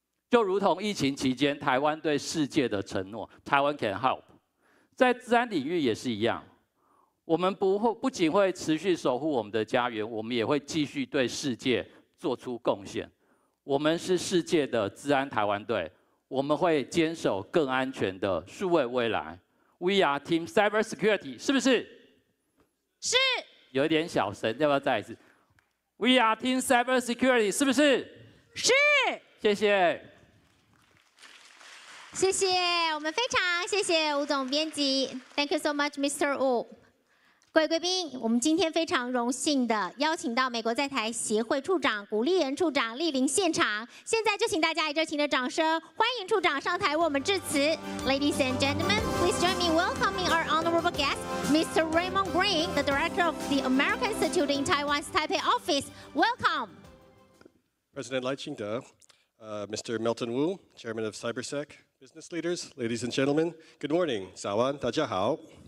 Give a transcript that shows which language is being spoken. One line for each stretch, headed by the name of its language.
Chinese: 就如同疫情期间台湾对世界的承诺，台湾
English: can help，
Chinese: 在资安领域也是一样。我们不仅会持续守护我们的家园，我们也会继续对世界做出贡献。我们是世界的资安台湾队，我们会坚守更安全的数位未来。
English: We are Team Cybersecurity，
Chinese: 是不是？是。有一点小声，要不要再一次 ？
English: We are Team Cybersecurity，
Chinese: 是不是？是。谢谢。谢谢，我们非常谢谢吴总编辑 ，
English: Thank you so much, Mr. Wu。
Chinese: 各位贵宾，我们今天非常荣幸的邀请到美国在台协会处长古立人处长莅临现场。现在就请大家以热情的掌声欢迎处长上台为我们致辞。
English: Ladies and gentlemen, please join me welcoming our honorable guest, Mr. Raymond Green, the director of the American Institute in Taiwan's Taipei office. Welcome. President Lai Ching-te, Mr. Milton Wu, Chairman of CyberSec, business leaders, ladies and gentlemen, good morning.
Chinese: 早安，大家好。